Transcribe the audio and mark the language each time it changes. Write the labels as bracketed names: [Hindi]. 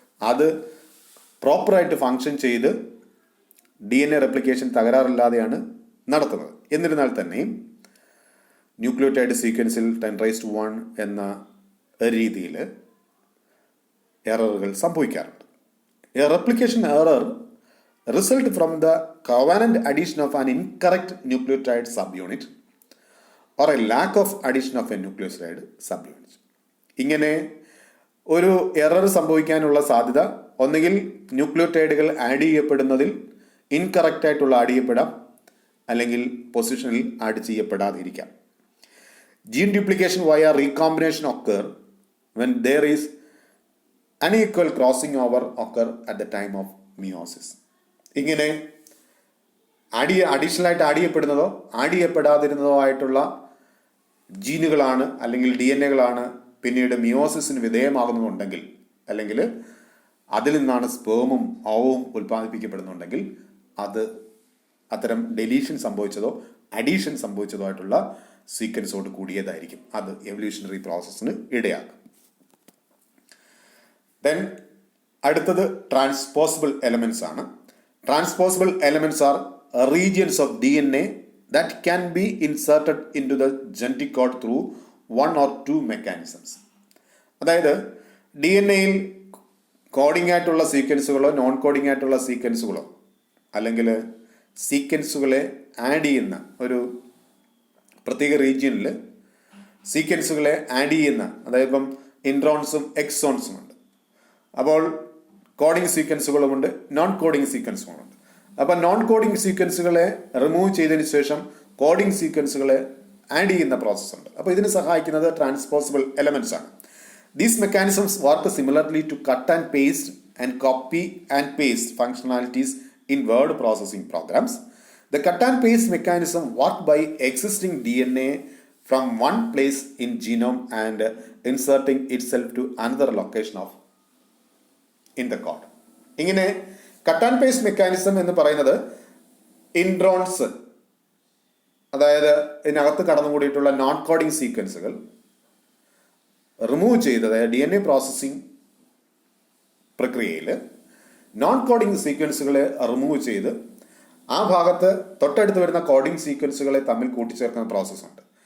[Malayalam] അത് പ്രോപ്പറായിട്ട് ഫങ്ഷൻ ചെയ്ത് DNA റെപ്ലിക്കേഷൻ തകരാറില്ലാതെയാണ് നടത്തുന്നത്. എന്നിരുന്നാൽ തന്നെയും ന്യൂക്ലിയോടൈഡ് സീക്വൻസിൽ 10⁻⁴ എന്ന രീതിയിൽ എററുകൾ സംഭവിക്കാറുണ്ട്. [English] A replication error result from the covalent addition of an incorrect nucleotide subunit or a lack of addition of a nucleoside subunit. [Malayalam] ഇങ്ങനെ ഒരു എറർ സംഭവിക്കാനുള്ള സാധ്യത ഒന്നുകിൽ ന്യൂക്ലിയോടൈഡുകൾ ആഡ് ചെയ്യപ്പെടുന്നതിൽ ഇൻകറക്റ്റ് ആയിട്ടുള്ള ആഡ് ചെയ്യപ്പെടാം, അല്ലെങ്കിൽ പൊസിഷനിൽ ആഡ് ചെയ്യപ്പെടാതിരിക്കാം. [English] Gene duplication via recombination occur when there is unequal crossing over occur at the time of meiosis. [Malayalam] ഇങ്ങനെ അഡീഷണൽ ആയിട്ട് ആഡ് ചെയ്യപ്പെടുന്നതോ ആഡ് ചെയ്യപ്പെടാതിരുന്നതോ ആയിട്ടുള്ള ജീനുകളാണ് അല്ലെങ്കിൽ DNA പിന്നീട് മിയോസിസിന് വിധേയമാകുന്നുണ്ടെങ്കിൽ, അല്ലെങ്കിൽ അതിൽ നിന്നാണ് സ്പേമും ഓവവും ഉൽപ്പാദിപ്പിക്കപ്പെടുന്നുണ്ടെങ്കിൽ അത് അത്തരം ഡെലീഷൻ സംഭവിച്ചതോ അഡീഷൻ സംഭവിച്ചതുമായിട്ടുള്ള സീക്വൻസോട് കൂടിയതായിരിക്കും. അത് എവല്യൂഷണറി പ്രോസസ്സിന് ഇടയാക്കും. ദെൻ അടുത്തത് ട്രാൻസ്പോസിബിൾ എലമെന്റ്സ് ആണ്. [English] Transposable elements are regions of DNA that can be inserted into the genetic code through one or two mechanisms. [Malayalam] അതായത് DNA-യിൽ കോഡിംഗ് ആയിട്ടുള്ള സീക്വൻസുകളോ നോൺ കോഡിംഗ് ആയിട്ടുള്ള സീക്വൻസുകളോ അല്ലെങ്കിൽ സീക്വൻസുകളെ ആഡ് ചെയ്യുന്ന ഒരു പ്രത്യേക റീജിയനിൽ സീക്വൻസുകളെ ആഡ് ചെയ്യുന്ന, അതായത് ഇപ്പം ഇൻട്രോൺസും എക്സോൺസും ഉണ്ട്. അപ്പോൾ കോഡിംഗ് സീക്വൻസുകളുമുണ്ട്, നോൺ കോഡിംഗ് സീക്വൻസുകളുമുണ്ട്. അപ്പം നോൺ കോഡിംഗ് സീക്വൻസുകളെ റിമൂവ് ചെയ്തതിന് ശേഷം കോഡിംഗ് സീക്വൻസുകളെ ആഡ് ചെയ്യുന്ന പ്രോസസ്സുണ്ട്. അപ്പോൾ ഇതിന് സഹായിക്കുന്നത് ട്രാൻസ്പോസിബിൾ എലമെന്റ്സ് ആണ്. [English] These mechanisms work similarly to cut and paste and copy and paste functionalities in word processing programs. The cut and paste mechanism work by existing DNA from one place in genome and inserting itself to another location of in the code. [Malayalam] ഇങ്ങനെ cut and paste mechanism എന്ന് പറയുന്നത് introns, അതായത് ഇതിനകത്ത് കടന്നുകൂടിയിട്ടുള്ള non coding സീക്വൻസുകൾ remove ചെയ്ത്, അതായത് DNA processing പ്രക്രിയയിൽ non coding സീക്വൻസുകളെ remove ചെയ്ത് ആ ഭാഗത്ത് തൊട്ടടുത്ത് വരുന്ന കോഡിംഗ് സീക്വൻസുകളെ തമ്മിൽ കൂട്ടിച്ചേർക്കുന്ന പ്രോസസ്സുണ്ട്.